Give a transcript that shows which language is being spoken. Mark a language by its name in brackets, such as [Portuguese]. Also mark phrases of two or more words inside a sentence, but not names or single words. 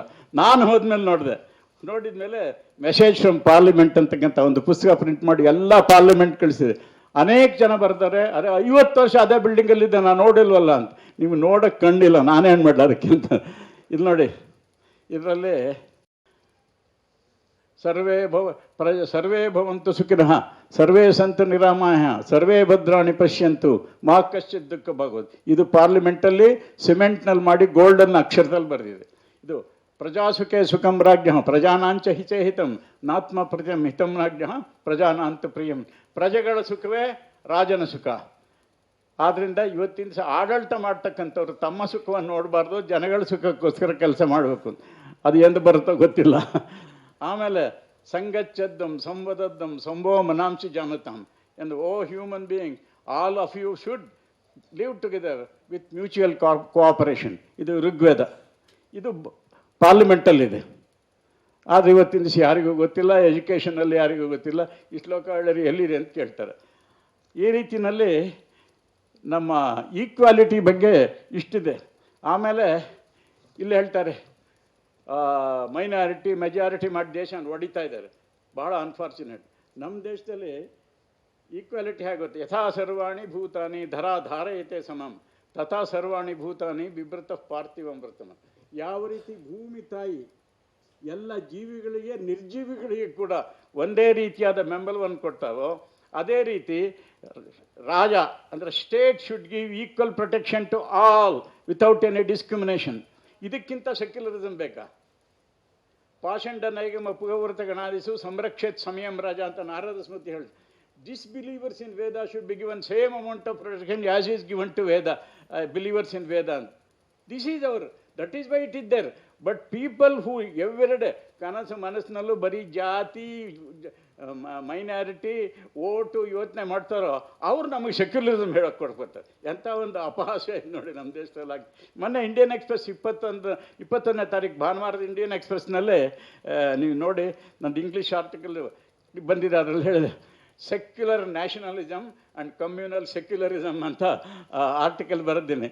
[Kannada] ನಾನು ಹೋದ್ಮೇಲೆ ನೋಡಿದ ಮೇಲೆ ಮೆಸೇಜ್ ಫ್ರಮ್ ಪಾರ್ಲಿಮೆಂಟ್ ಅಂತಕ್ಕಂಥ ಒಂದು ಪುಸ್ತಕ ಪ್ರಿಂಟ್ ಮಾಡಿ ಎಲ್ಲ ಪಾರ್ಲಿಮೆಂಟ್ ಕಳಿಸಿದೆ. ಅನೇಕ ಜನ ಬರ್ತಾರೆ, ಅರೆ 50 ವರ್ಷ ಅದೇ ಬಿಲ್ಡಿಂಗಲ್ಲಿದ್ದೆ ನಾನು ನೋಡಿಲ್ವಲ್ಲ ಅಂತ. ನೀವು ನೋಡೋಕ್ಕೆ ಕಂಡಿಲ್ಲ, ನಾನೇನು ಮಾಡಲ ಅದಕ್ಕಿಂತ. ಇಲ್ಲಿ ನೋಡಿ, ಇದರಲ್ಲಿ [Sanskrit] ಸರ್ವೇ ಭವಂತು ಸುಖಿನಃ ಸರ್ವೇ ಸಂತು ನಿರಾಮಯ ಸರ್ವೇ ಭದ್ರಾಣಿ ಪಶ್ಯಂತು ಮಾ ಕಶ್ಚಿತ್ ದುಃಖ ಭಾಗವತ್. [Kannada] ಇದು ಪಾರ್ಲಿಮೆಂಟಲ್ಲಿ ಸಿಮೆಂಟ್ನಲ್ಲಿ ಮಾಡಿ ಗೋಲ್ಡನ್ ಅಕ್ಷರದಲ್ಲಿ ಬರೆದಿದೆ. [Sanskrit] ಇದು ಪ್ರಜಾಸುಖೇ ಸುಖಂ ರಾಜ್ಞ ಪ್ರಜಾನಾಂಚ ಹಿತೇ ಹಿತಂ ನಾತ್ಮ ಪ್ರಜಂ ಹಿತಂ ರಾಜ್ಞ ಪ್ರಜಾನಾಂತ ಪ್ರಿಯಂ. [Kannada] ಪ್ರಜೆಗಳ ಸುಖವೇ ರಾಜನ ಸುಖ. ಆದ್ದರಿಂದ ಇವತ್ತಿನ ದಿವಸ ಆಡಳಿತ ಮಾಡ್ತಕ್ಕಂಥವ್ರು ತಮ್ಮ ಸುಖವನ್ನು ನೋಡಬಾರ್ದು, ಜನಗಳ ಸುಖಕ್ಕೋಸ್ಕರ ಕೆಲಸ ಮಾಡಬೇಕು. ಅದು ಎಂದು ಬರುತ್ತೋ ಗೊತ್ತಿಲ್ಲ. ಆಮೇಲೆ [Sanskrit] ಸಂಗಚ್ಚದ್ದಂ ಸಂವದದ್ದಂ ಸಂಭೋ ಮನಾಂಸಿ ಜಾನತಾಂ [English] ಎಂದು O human being all of you should live together with mutual cooperation. [Kannada] ಇದು ಋಗ್ವೇದ, ಇದು ಪಾರ್ಲಿಮೆಂಟಲ್ಲಿದೆ. ಆದರೆ ಇವತ್ತಿನ ದಿವಸ ಯಾರಿಗೂ ಗೊತ್ತಿಲ್ಲ, ಎಜುಕೇಷನಲ್ಲಿ ಯಾರಿಗೂ ಗೊತ್ತಿಲ್ಲ. ಈ ಶ್ಲೋಕ ಎಲ್ಲಿದೆ ಅಂತ ಕೇಳ್ತಾರೆ. ಈ ರೀತಿಯಲ್ಲಿ ನಮ್ಮ ಈಕ್ವಾಲಿಟಿ ಬಗ್ಗೆ ಇಷ್ಟಿದೆ. ಆಮೇಲೆ ಇಲ್ಲಿ ಹೇಳ್ತಾರೆ [English] minority majority [Kannada] ಮಾಡಿ ದೇಶನ ಹೊಡಿತಾ ಇದ್ದಾರೆ. ಭಾಳ ಅನ್ಫಾರ್ಚುನೇಟ್. ನಮ್ಮ ದೇಶದಲ್ಲಿ ಈಕ್ವಾಲಿಟಿ ಹೇಗುತ್ತೆ, [Sanskrit] ಯಥಾ ಸರ್ವಾಣಿ ಭೂತಾನಿ ಧರಾ ಧಾರಯತೆ ಸಮಂ ತಥಾ ಸರ್ವಾಣಿ ಭೂತಾನಿ ಬಿಭ್ರತ ಪಾರ್ಥಿವಮೃತಮ. [Kannada] ಯಾವ ರೀತಿ ಭೂಮಿ ತಾಯಿ ಎಲ್ಲ ಜೀವಿಗಳಿಗೆ ನಿರ್ಜೀವಿಗಳಿಗೆ ಕೂಡ ಒಂದೇ ರೀತಿಯಾದ ಬೆಂಬಲವನ್ನು ಕೊಡ್ತಾವೋ, ಅದೇ ರೀತಿ ರಾಜ ಅಂದರೆ [English] state should give equal protection to all without any discrimination. [Kannada] ಇದಕ್ಕಿಂತ ಸೆಕ್ಯುಲರಿಸಮ್ ಬೇಕಾ? [Sanskrit] ಪಾಷಂಡ ನೈಗಮ ಪುಗವೃತ ಗಣಾದಿಸು ಸಂರಕ್ಷಿತ್ ಸಮಯಂ ರಾಜ [Kannada] ಅಂತ ನಾರದ ಸ್ಮೃತಿ ಹೇಳಿ. [English] disbelievers in Veda should be given same amount of protection as is given to Veda believers in Veda ಅಂತ. this is our, that is why it is there. but people who everyday [Kannada] ಮನಸ್ಸಿನಲ್ಲೂ ಬರೀ ಜಾತಿ ಮೈನಾರಿಟಿ ಓಟು ಯೋಚನೆ ಮಾಡ್ತಾರೋ ಅವ್ರು ನಮಗೆ ಸೆಕ್ಯುಲರಿಸಮ್ ಹೇಳೋಕ್ಕೆ ಕೊಡ್ಕೊತಾರೆ. ಎಂಥ ಒಂದು ಅಪಹಾಸ್ಯ ಇದೆ ನೋಡಿ ನಮ್ಮ ದೇಶದಲ್ಲಿ. ಮೊನ್ನೆ ಇಂಡಿಯನ್ ಎಕ್ಸ್ಪ್ರೆಸ್ 21ನೇ ತಾರೀಕು ಭಾನುವಾರದ ಇಂಡಿಯನ್ ಎಕ್ಸ್ಪ್ರೆಸ್ನಲ್ಲೇ ನೀವು ನೋಡಿ, ನಂದು [English] English article [Kannada] ಬಂದಿದೆ, ಅದರಲ್ಲಿ ಹೇಳಿದೆ ಸೆಕ್ಯುಲರ್ ನ್ಯಾಷನಲಿಸಮ್ ಆ್ಯಂಡ್ ಕಮ್ಯುನಲ್ ಸೆಕ್ಯುಲರಿಸಮ್ ಅಂತ ಆರ್ಟಿಕಲ್ ಬರೆದಿದ್ದೀನಿ.